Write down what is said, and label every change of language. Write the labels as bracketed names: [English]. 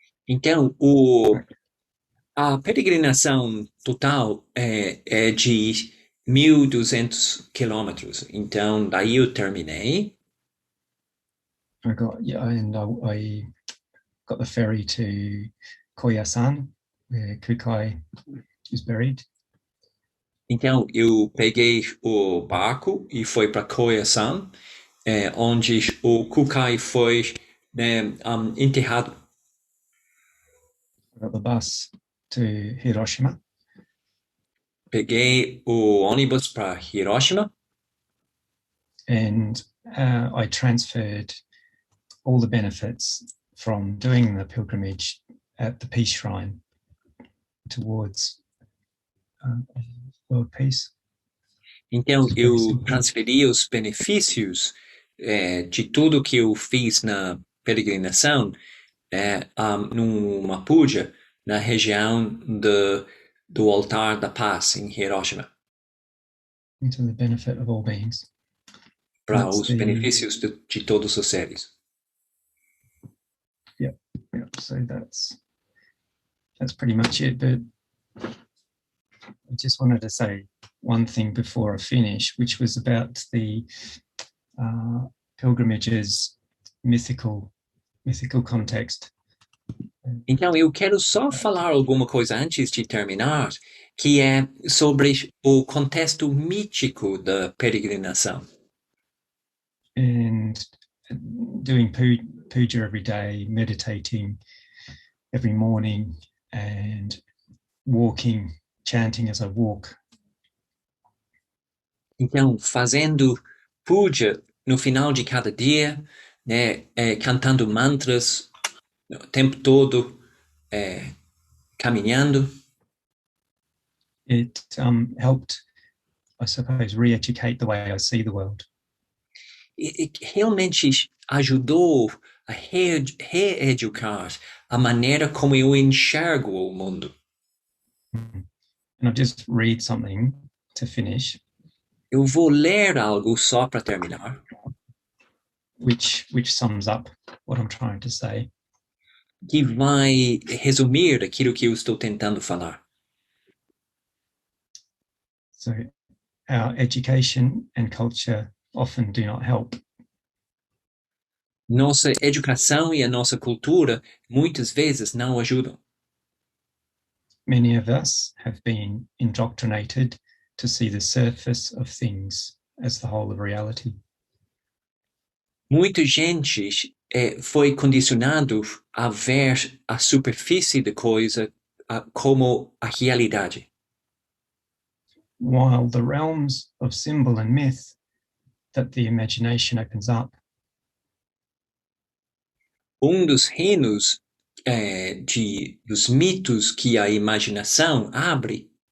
[Portuguese] Então, a peregrinação total é de 1.200 quilômetros. Então, daí eu terminei. [English] I got the ferry to Koyasan, where Kukai is buried. [Portuguese] Então, eu peguei o barco e fui para Koyasan, onde o Kukai foi enterrado. [English] I got the bus to Hiroshima. [Portuguese] Peguei o ônibus para Hiroshima. [English] and I transferred all the benefits from doing the pilgrimage at the Peace Shrine towards world peace. [Portuguese] Então, eu transferi os benefícios de tudo que eu fiz na peregrinação numa puja na região do altar da paz em Hiroshima. [English] Into the benefit of all beings. [Portuguese] Para os benefícios de todos os seres. [English] Yeah. So that's pretty much it. But I just wanted to say one thing before I finish, which was about the pilgrimage's mythical context. [Portuguese] Então, eu quero só falar alguma coisa antes de terminar, que é sobre o contexto mítico da peregrinação. [English] And doing puja every day, meditating every morning, and walking, chanting as I walk. [Portuguese] Então, fazendo puja no final de cada dia, né, cantando mantras o tempo todo, caminhando. [English] It helped, I suppose, re-educate the way I see the world. [Portuguese] E realmente ajudou a reeducar a maneira como eu enxergo o mundo. [English] And I'll just read something to finish. [Portuguese] Eu vou ler algo só para terminar. [English] Which sums up what I'm trying to say. [Portuguese] Que vai resumir aquilo que eu estou tentando falar. [English] So our education and culture often do not help. [Portuguese] Nossa educação e a nossa cultura muitas vezes não ajudam. [English] Many of us have been indoctrinated to see the surface of things as the whole of reality. [Portuguese] Muita gente foi condicionado a ver a superfície da coisa como a realidade. [English] While the realms of symbol and myth that the imagination opens up [Portuguese] Dos reinos dos mitos que a imaginação abre,